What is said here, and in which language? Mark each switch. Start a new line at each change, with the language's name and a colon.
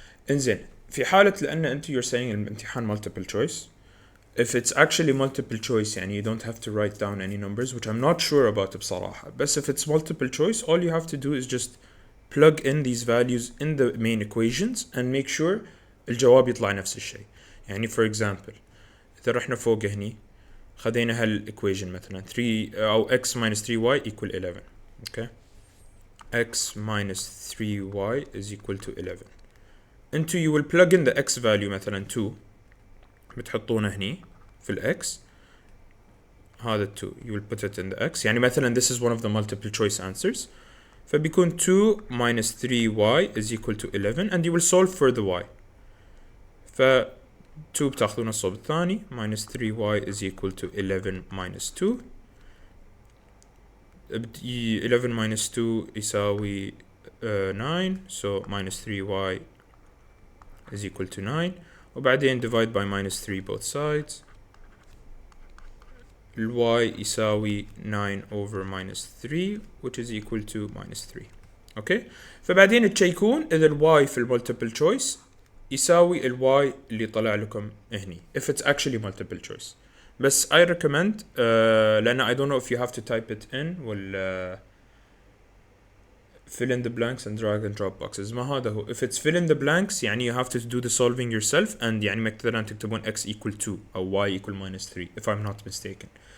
Arabic: انزين في حالة لأن أنت
English: you're saying
Arabic: الامتحان multiple choice.
English: If it's actually multiple choice يعني you don't have to write down any numbers, which I'm not sure about بصراحة. But if it's multiple choice, all you have to do is just plug in these values in the main equations and make sure
Arabic: الجواب يطلع نفس الشيء. يعني
English: for example
Arabic: إذا رحنا فوق هني خدينا هالequation مثلا 3 أو x minus 3y equal 11.
English: Okay. X minus 3y is equal to 11. Into you will plug in the x value مثلا 2
Arabic: بتحطونه هني في ال x.
English: هذا 2 you will put it in the x. يعني مثلا this is one of the multiple choice answers. فبيكون 2 minus 3y is equal to 11, and you will solve for the y. ف 2
Arabic: بتاخذون الصوب الثاني
English: minus 3y is equal to 11 minus 2. 11 minus 2 يساوي 9, so minus 3y is equal to 9. وبعدين divide by minus 3 both sides. ال y يساوي 9 over minus 3, which is equal to minus 3. Okay.
Arabic: فبعدين تشيكون إذا ال y في ال multiple choice يساوي ال y اللي طلع لكم هني.
English: If it's actually multiple choice. بس I recommend لأن I don't know if you have to type it in ولا fill in the blanks and drag and drop boxes.
Arabic: ما هذا هو.
English: If it's fill in the blanks يعني you have to do the solving yourself, and يعني
Arabic: مثلا تكتبون
English: x equal 2 أو y equal minus 3 if I'm not mistaken.